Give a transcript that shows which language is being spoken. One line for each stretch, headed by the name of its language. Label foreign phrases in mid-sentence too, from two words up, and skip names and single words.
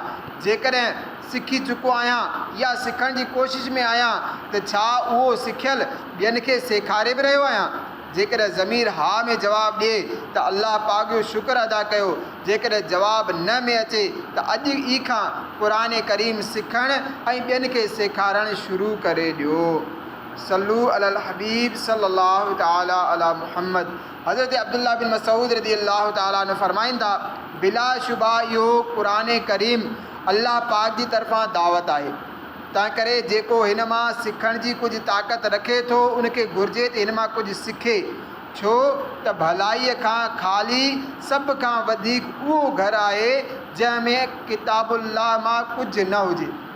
Sindhi: जेकॾहिं सिखी चुको आहियां या सिखण जी कोशिशि में आहियां त छा उहो सिखियल ॿियनि खे सेखारे बि रहियो आहियां? जेकॾहिं ज़मीर हा में जवाबु ॾिए त अल्लाह पाक जो शुक्र अदा कयो। जेकॾहिं जवाबु न में अचे त अॼु ई खां क़ुरान करीम सिखणु ऐं ॿियनि खे सेखारणु शुरू करे ॾियो।
Arabic: صلوا على الحبيب صلى الله تعالى على محمد.
Sindhi: हज़रत अब्दुल्लाह बिन मसूद
Arabic: رضي الله تعالى عنه
Sindhi: फरमाइनि था, बिला शुबा इहो क़ुरान करीम अल्लाह पाक जी तरफ़ां दावत आहे। तंहिं करे जेको हिन मां सिखण जी कुझु ताक़त रखे थो, उनखे घुरिजे त हिन मां कुझु सिखे। छो त भलाईअ खां ख़ाली सभ खां वधीक उहो घरु आहे जंहिंमें किताबुल्लाह मां कुझु न हुजे।